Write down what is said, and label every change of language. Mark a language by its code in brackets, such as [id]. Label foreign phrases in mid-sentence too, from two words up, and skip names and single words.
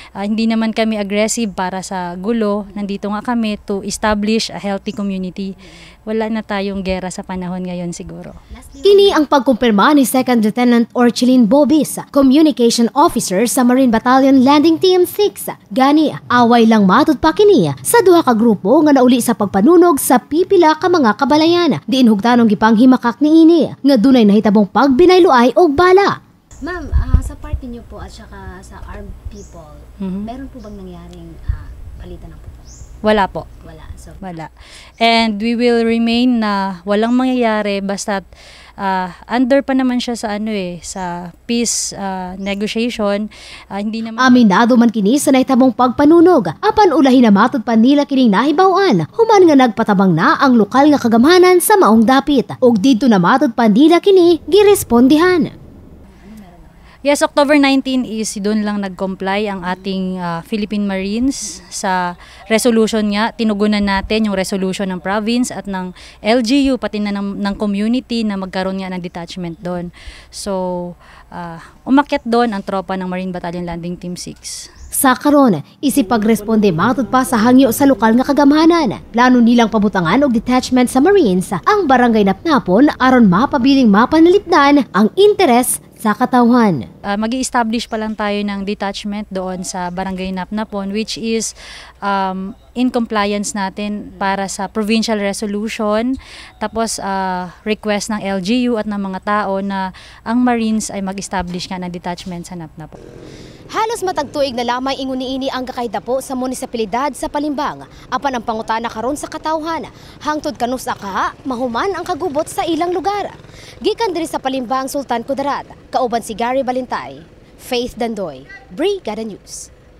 [tl] Hindi naman kami aggressive para sa gulo. Nandito nga kami [en] to establish a healthy community. [tl] Wala na tayong gera sa panahon ngayon siguro. [ceb] Kini ang pagkumpirma ni Second Lieutenant Orchelin Bobis, Communication Officer sa Marine Battalion Landing Team 6. Gani, away lang matud pa kini sa duha ka grupo nga nauli sa pagpanunog sa pipila ka mga kabalayan. Diin hugdanong gipanghimakak niini nga dunay nahitabong pagbinayloay og bala. [tl] Ma'am, sa party niyo po at saka sa armed people, meron po bang nangyaring palitan ng puto? Wala po. Wala. So, Wala. [en] And we will remain [tl] na walang mangyayari basta under pa naman siya sa sa [en] peace negotiation. [tl] Hindi naman [ceb] Aminado man kini sa nahitabong pagpanunog. Apan ulahin na matud pa nila kining nahibaw-an. Human nga nagpatabang na ang lokal nga kagamhanan sa maong dapit. Og didto na matud pa nila kini girespondihan. [tl] Yes, October 19 is doon lang nag-comply ang ating Philippine Marines sa resolution nga. Tinugunan natin yung resolution ng province at ng LGU, pati na ng community na magkaroon nga ng detachment doon. So, umakyat doon ang tropa ng Marine Battalion Landing Team 6. [ceb] Sa karon, isipagresponde matud pa sa hangyo sa lokal nga kagamhanan. Plano nilang pabutangan og detachment sa Marines ang barangay Napnapon aron mapabiling mapanalipdan ang interes sa katawhan. [tl] Mag-i-establish pa lang tayo ng detachment doon sa Barangay Napnapon, [en] which is in compliance [tl] natin para sa [en] provincial resolution, [tl] tapos request ng LGU at ng mga tao na ang Marines ay mag-establish nga ng detachment sa Napnapon. [ceb] Halos matagtuig na lamang ingon niini ang gakaydapo sa munisipalidad sa Palimbang. Apan ang pangutana karon sa katawhan, hangtod kanus akaha mahuman ang kagubot sa ilang lugar. Gikan diri sa Palimbang, Sultan Kudarat, kauban si Gary Balintay, Faith Dandoy, Brigada News.